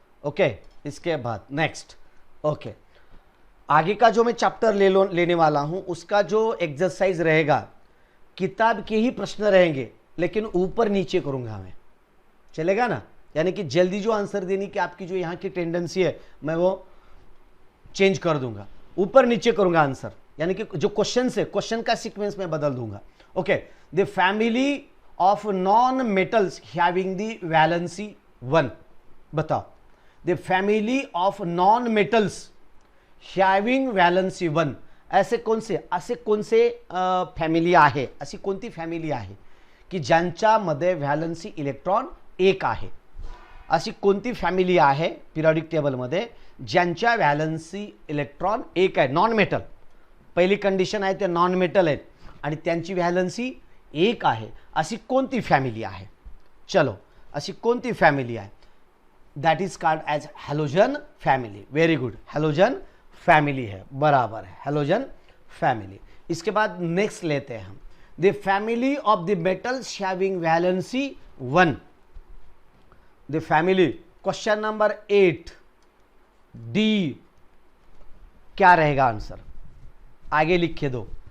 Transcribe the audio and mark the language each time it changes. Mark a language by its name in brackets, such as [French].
[Hindi] Okay, इसके बाद next, okay आगे का जो मैं चैप्टर लेने वाला हूं उसका जो एक्सरसाइज रहेगा, किताब के ही प्रश्न रहेंगे लेकिन ऊपर नीचे करूंगा मैं, चलेगा ना? यानी कि जल्दी जो आंसर देने की आपकी जो यहाँ की टेंडेंसी है मैं वो चेंज कर दूंगा, ऊपर नीचे करूंगा आंसर, यानी कि जो क्वेश्चन है क्वेश्चन का सीक्वेंस में बदल दूंगा। [English] okay, the family of non-metals having the valency 1, [Hindi] बताओ [English] the family of non-metals having valency 1, [Marathi] असे कोणते फॅमिली आहे, अशी कोणती फॅमिली आहे की ज्यांच्यामध्ये व्हॅलन्सी इलेक्ट्रॉन एक आहे? अशी कोणती फॅमिली आहे पिरियडिक टेबलमध्ये ज्यांच्या व्हॅलन्सी इलेक्ट्रॉन एक आहे? नॉन मेटल, पहिली कंडिशन आहे ते नॉन मेटल आहेत आणि त्यांची व्हॅलन्सी एक आहे. अशी कोणती फॅमिली आहे? चलो, अशी कोणती फॅमिली आहे? [English] That is called as halogen family. Very good, halogen family [Hindi] है, बराबर है, [English] Halogen family. [Hindi] इसके बाद [English] next [Hindi] लेते हैं हम, [English] The family of the metals having valency 1. [Hindi] The family, question number 8 D क्या रहेगा आंसर? आगे लिख के दो.